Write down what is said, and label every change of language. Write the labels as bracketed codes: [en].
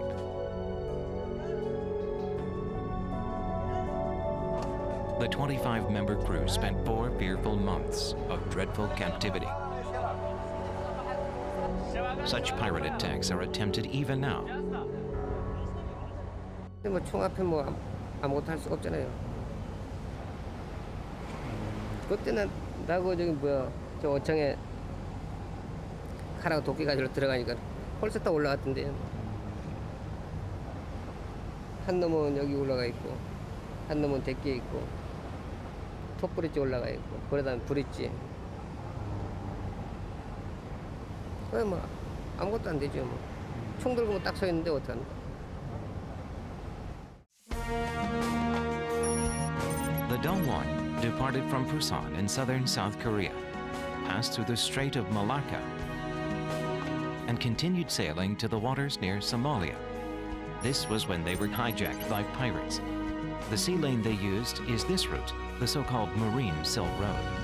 [en] The 25-member crew spent 4 fearful months of dreadful captivity. Such pirate attacks are attempted even now. [ko] 뭐 총 앞에 뭐 아무것도 할 수가 없잖아요. 그때는 나고 저기 뭐야 저 어청에 칼하고 도끼 가지고 들어가니까 홀셋 다 올라갔던데. 한 놈은 여기 올라가 있고 한 놈은 데끼에 있고 톱브릿지 올라가 있고 그러다 브릿지. 그래 뭐 아무것도 안 되죠 뭐. 총 들고 딱 서 있는데 어떡합니까? [en] The Dongwon departed from Busan in southern South Korea, passed through the Strait of Malacca, and continued sailing to the waters near Somalia. This was when they were hijacked by pirates. The sea lane they used is this route, the so-called Marine Silk Road.